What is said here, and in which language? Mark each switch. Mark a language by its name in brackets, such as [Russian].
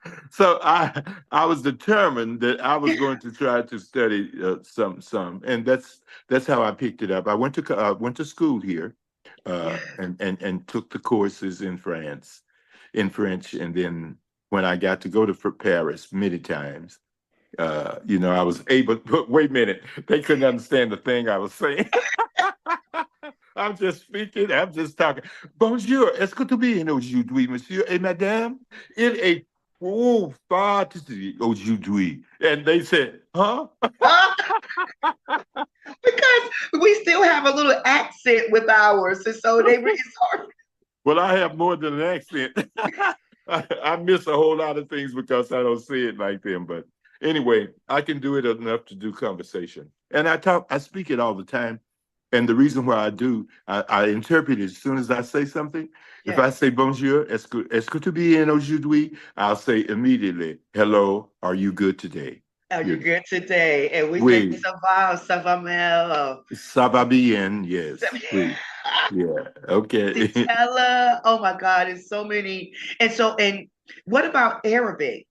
[English] So I was determined that I was going to try to study some, and that's how I picked it up. I went to school here, and took the courses in French, and then when I got to go to Paris many times. I was able, but wait a minute, they couldn't understand the thing I was saying. I'm just speaking, I'm just talking. [French] Bonjour, est-ce que tu bien aujourd'hui, monsieur et madame? Il est trop fort aujourd'hui. [English] And they said, huh? Because we still have a little accent with ours, and so it's hard. Well, I have more than an accent. I miss a whole lot of things because I don't say it like them. But anyway, I can do it enough to do conversation. And I speak it all the time. And the reason why I do, I interpret it as soon as I say something. Yes. If I say [French] bonjour, est-ce que tu bien aujourd'hui? [English] I'll say immediately, hello, are you good today? Are you good today? And we [French] Oui. [English] say [French] ça va mal. Ça va bien, [English] yes. [French] Oui. [English] Yeah, okay. Stella, oh my God, it's so many. And what about Arabic?